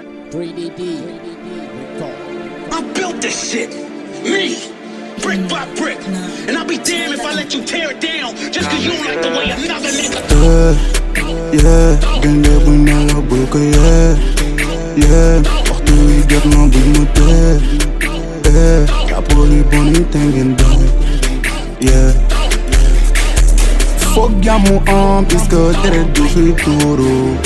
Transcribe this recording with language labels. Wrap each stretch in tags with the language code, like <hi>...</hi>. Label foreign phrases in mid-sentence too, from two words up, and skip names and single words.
<en>Three D D. I built this shit. Me. Brick by brick. And I'll be damned if I let you tear it down just 'cause you don't like the way another nigga Yeah, yeah,</en> <wo>gaynde bu nelaw bul ko yee. Yeah, waxtu wi jot na bul ma tee. Eh, rapport yi bon yi te ngeen doon.</wo> <en>Yeah.</en> <wo>Foog jàmm am puisque deret du fi tuuru.</wo>